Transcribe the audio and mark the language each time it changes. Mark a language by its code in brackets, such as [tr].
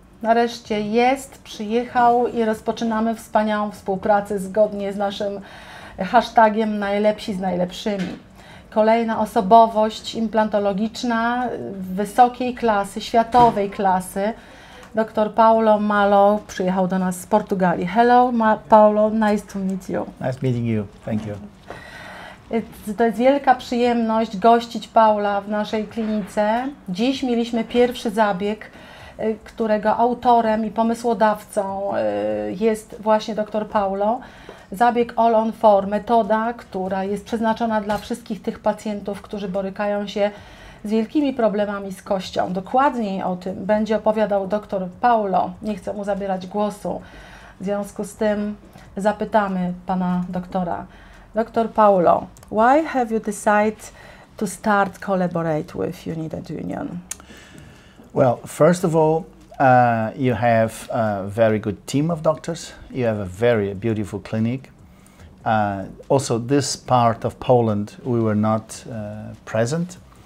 [pl] Nareszcie jest, przyjechał i rozpoczynamy wspaniałą współpracę zgodnie z naszym hashtagiem najlepsi z najlepszymi. Kolejna osobowość implantologiczna wysokiej klasy, światowej klasy. Dr Paulo Malo przyjechał do nas z Portugalii. [en] Hello, Paulo, nice to meet you. Nice meeting you. Thank you. [pl] To jest wielka przyjemność gościć Paula w naszej klinice. Dziś mieliśmy pierwszy zabieg, którego autorem i pomysłodawcą jest właśnie dr Paulo. Zabieg All on 4, metoda, która jest przeznaczona dla wszystkich tych pacjentów, którzy borykają się z wielkimi problemami z kością. Dokładniej o tym będzie opowiadał dr Paulo. Nie chcę mu zabierać głosu. W związku z tym zapytamy pana doktora. [en] Dr. Paulo, why have you decided to start collaborate with Unident Union? Well, first of all, you have a very good team of doctors. You have a very beautiful clinic. Also, this part of Poland, we were not present.